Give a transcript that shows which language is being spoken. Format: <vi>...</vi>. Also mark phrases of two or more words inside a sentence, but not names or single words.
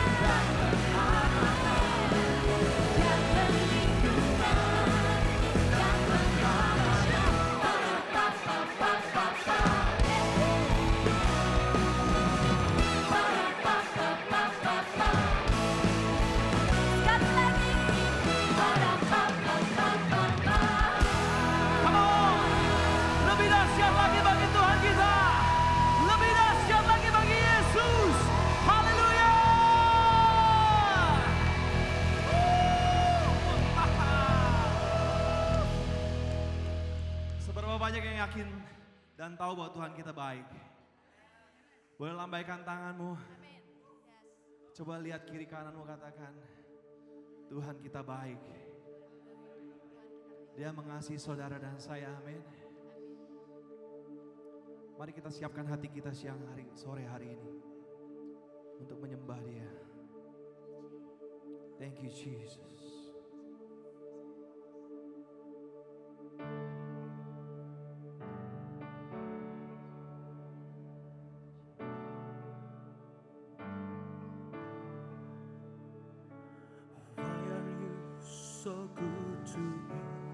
<id>Dia perlindungan dan sekali lagi.</id> <en>Come on,</en> <id>lebih dahsyat lagi bagi Tuhan kita, lebih dahsyat lagi bagi Yesus. Haleluya. Seberapa banyak yang yakin dan tahu bahwa Tuhan kita baik? Boleh lambaikan tanganmu. Coba lihat kiri kananmu, katakan, Tuhan kita baik. Dia mengasihi saudara dan saya, amin. Mari kita siapkan hati kita sore hari ini untuk menyembah Dia.</id> <en>Thank you Jesus. Why are you so good to me?</en>